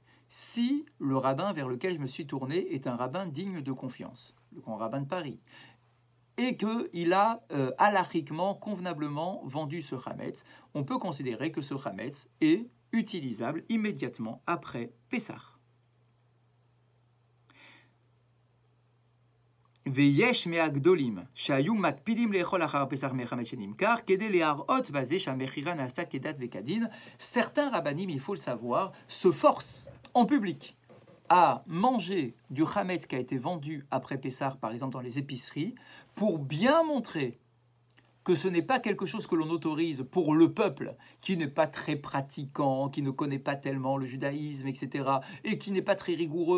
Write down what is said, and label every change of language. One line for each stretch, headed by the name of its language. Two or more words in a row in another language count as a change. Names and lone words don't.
French: Si le rabbin vers lequel je me suis tourné est un rabbin digne de confiance, le grand rabbin de Paris, et qu'il a halachiquement, convenablement vendu ce chametz, on peut considérer que ce chametz est utilisable immédiatement après Pessah.
Hebrew: ויש מהגדולים שהיו מקפידים לאכול אחר פסח מחמץ שנמכר כדי להראות בזה שהמכירה נעשתה כדת וכדין.
French: Certains rabbanim, il faut le savoir, se forcent en public à manger du chametz qui a été vendu après Pessah, par exemple dans les épiceries, pour bien montrer que ce n'est pas quelque chose que l'on autorise pour le peuple qui n'est pas très pratiquant, qui ne connaît pas tellement le judaïsme, etc., et qui n'est pas très rigoureux.